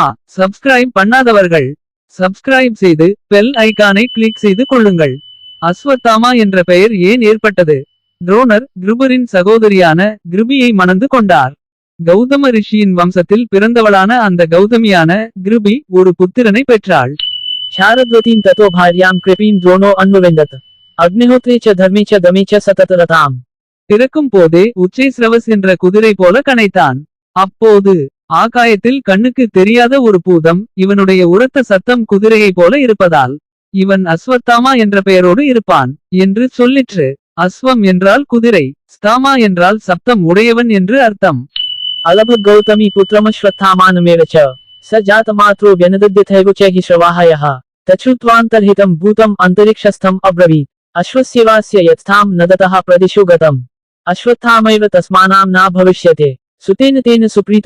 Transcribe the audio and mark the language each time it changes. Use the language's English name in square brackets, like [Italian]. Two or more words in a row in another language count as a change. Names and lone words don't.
[Tamil] சப்ஸ்கிரைப் பண்ணாதவர்கள் சப்ஸ்கிரைப் செய்து பெல் ஐகானை கிளிக் செய்து கொள்ளுங்கள். அஸ்வத்தாமா என்ற பெயர் ஏன் ஏற்பட்டது? துரோணர் கிருபரின் சகோதரியான கிருபியை மணந்து கொண்டார். கௌதம ரிஷியின் வம்சத்தில் பிறந்தவளான அந்த கௌதமியான கிருபி ஒரு புத்திரனை பெற்றாள். [Sanskrit] शारद्वतीं ततो भार्यां कृपीं द्रोणो अन्वविन्दत अग्निहोत्रे च धर्मे च दमे च सततरताम्. [Tamil] பிறக்கும் போதே உச்சைஸ்ரவஸ் என்ற குதிரை போல கனைத்தான். அப்போது ஆகாயத்தில் கண்ணுக்கு தெரியாத ஒரு பூதம் இவனுடைய உரத்த சத்தம் குதிரையை போல இருப்பதால் இவன் அஸ்வத்தாமா என்ற பெயரோடு இருப்பான் என்று சொல்லிற்று. அஸ்வம் என்றால் குதிரை, ஸ்தாமா என்றால் சப்தம் உடையவன் என்று அர்த்தம். [Sanskrit] अलभ गौतमी पुत्रमश्वत्थामानमेव च स जातमात्रो व्यनदद्यथैव च हि श्रवाहयः तच्छ्रुत्वान्तर्हितं भूतम् अन्तरिक्षस्थम् अब्रवीत् अश्वस्येवास्य यत्स्थां नदतः प्रदिशो गतम् अश्वत्थामैव तस्मानां न भविष्यते सुतेन तेन सुप्रीतो